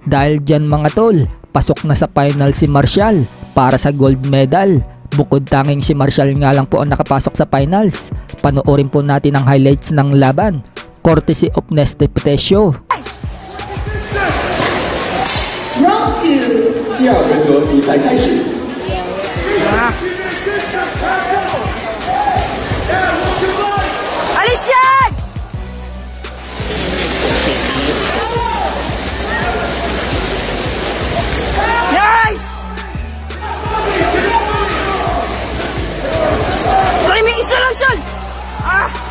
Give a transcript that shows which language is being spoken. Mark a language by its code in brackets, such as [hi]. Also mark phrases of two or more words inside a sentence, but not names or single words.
[tl] Dahil dyan mga tol, pasok na sa final si Martial para sa gold medal. Bukod tanging si Martial nga lang po ang nakapasok sa finals. Panoorin po natin ang highlights ng laban, courtesy of Neste Petesio. [zh] Round 2，第二回合比赛开始。 [tl] Alis yan! Nice! Sorry, may isa lang siya! Ah!